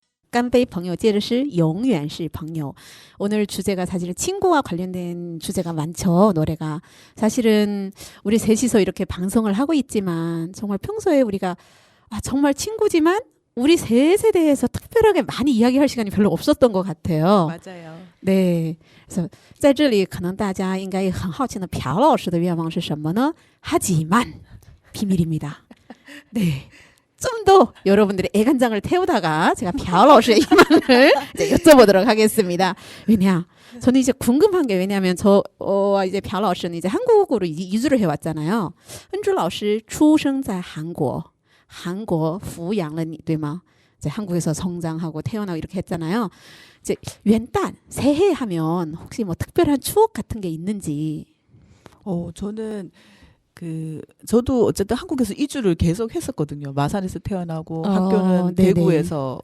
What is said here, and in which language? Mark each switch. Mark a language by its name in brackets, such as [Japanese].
[Korean] 깐베이 [Chinese] 朋友 接着是永远是朋友 [Korean] 오늘 주제가 사실은 친구와 관련된 주제가 많죠. 노래가 사실은 우리 셋이서 이렇게 방송을 하고 있지만 정말 평소에 우리가 정말 친구지만 우리 셋에 대해서 특별하게 많이 이야기할 시간이 별로 없었던 것 같아요. 맞아요. 네. 그래서 [Chinese] 在这里可能大家应该很好奇的朴老师的愿望是什么呢? [Korean] 하지만 비밀입니다. 네. 좀 더 여러분들의 애간장을 태우다가 제가朴老师의 희망을 이제 여쭤보도록 하겠습니다. 왜냐? 저는 이제 궁금한 게 왜냐하면 이제 朴老师는 이제 한국으로 이주를 해왔잖아요. [Chinese] 恩珠老师出生在韩国 抚养了你对吗? [Korean] 이제 한국에서 성장하고 태어나고 이렇게 했잖아요. 이제元旦 새해 하면 혹시 뭐 특별한 추억 같은 게 있는지. 저는 저도 어쨌든 한국에서 이주를 계속 했었거든요. 마산에서 태어나고 학교는 네네. 대구에서